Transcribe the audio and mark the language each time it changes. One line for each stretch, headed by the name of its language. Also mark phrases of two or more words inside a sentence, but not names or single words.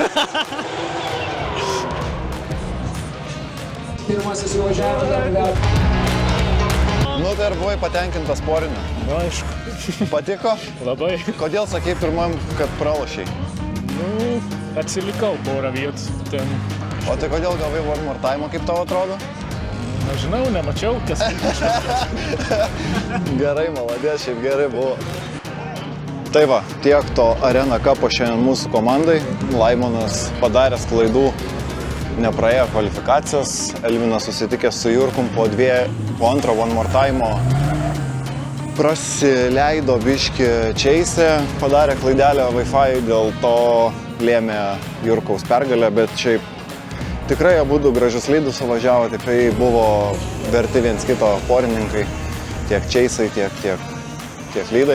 Lithuanian: Pirmasis įvažiavimas dar gal. Nu tai ar buvai patenkintas sporiniu? Nu, aišku. Patiko? Labai. Kodėl sakei pirmam, kad pralošiai? Nu, atsilikau porą vietų. Ten, O tai kodėl gavai
English: one more time,
Lithuanian: kaip tau atrodo? nežinau, nemačiau, kas. Gerai, maladės, šiaip gerai buvo. Tai va, tiek to Arena Cupo šiandien mūsų komandai. Laimonas padaręs klaidų, nepraėjo kvalifikacijos. Elvinas susitikęs su Jurkum po antro
English: one more time.
Lithuanian: Prasileido biškį čeisę, padarė klaidelę Wi-Fi, dėl to lėmė Jurkaus pergalę, bet šiaip tikrai abudu gražius lydus suvažiavo, tikrai buvo verti viens kito porininkai, tiek čeisai, tiek lydai.